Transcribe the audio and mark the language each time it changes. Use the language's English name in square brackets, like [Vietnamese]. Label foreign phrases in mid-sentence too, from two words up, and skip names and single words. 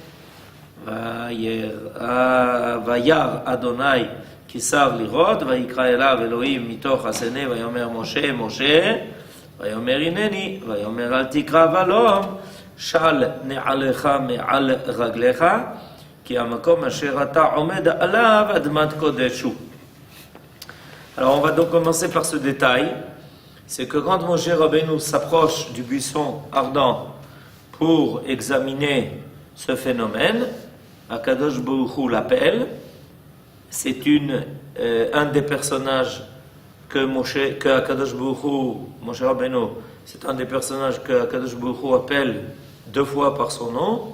[Hebrew] וירא אדוני כיסר לראות, ויקרא אליו אלוהים מתוך הסנה, ויאמר משה, משה, ויאמר הנני, ויאמר אל תקרא ולום, של נעליך מעל רגליך, כי המקום אשר אתה עומד עליו אדמת קודש הוא. [French] Alors on va donc commencer par ce détail, c'est que quand Moshe Rabbeinu s'approche du buisson ardent pour examiner ce phénomène, Akadosh Baruch Hu l'appelle. C'est un des personnages que Akadosh Baruch Hu, Moshe Rabbeinu, c'est un des personnages que Akadosh Baruch Hu appelle 2 fois par son nom.